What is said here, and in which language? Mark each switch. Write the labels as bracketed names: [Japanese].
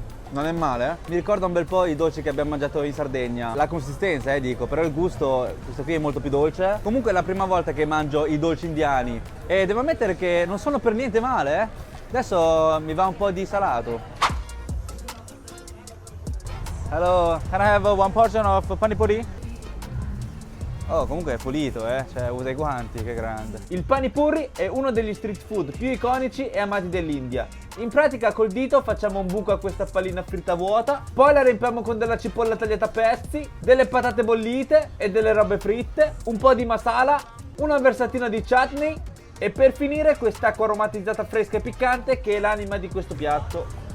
[Italian] Non è male, Mi ricorda un bel po' i dolci che abbiamo mangiato in Sardegna. La consistenza, dico, però il gusto, questo qui è molto più dolce. Comunque è la prima volta che mangio i dolci indiani e devo ammettere che non sono per niente male, Adesso mi va un po' di salato. [English] Hello, can I have one portion of pani puri? [Italian] Oh, comunque è pulito, Cioè, usa i guanti, che grande. Il pani puri è uno degli street food più iconici e amati dell'India. In pratica col dito facciamo un buco a questa pallina fritta vuota, poi la riempiamo con della cipolla tagliata a pezzi, delle patate bollite e delle robe fritte, un po' di masala, una versatina di chutney e per finire quest'acqua aromatizzata fresca e piccante che è l'anima di questo piatto.